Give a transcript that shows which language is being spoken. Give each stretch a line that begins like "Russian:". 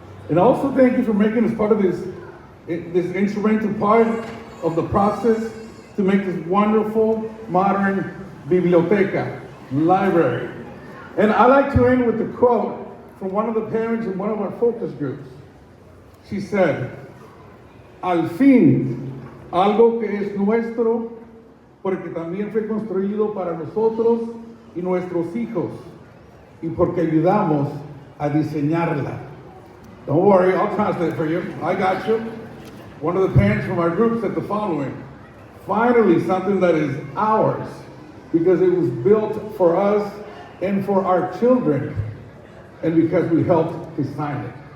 English: And also thank you for making us part of this instrumental part of the process to make this wonderful modern biblioteca, library. And I like to end with a quote from one of the parents in one of our focus groups. She said,
Spanish: al fin, algo que es nuestro, porque también fue construido para nosotros y nuestros hijos, y porque ayudamos a diseñarla.
English: Don't worry, I'll translate for you. I got you. One of the parents from our group said the following: finally, something that is ours, because it was built for us and for our children, and because we helped design it.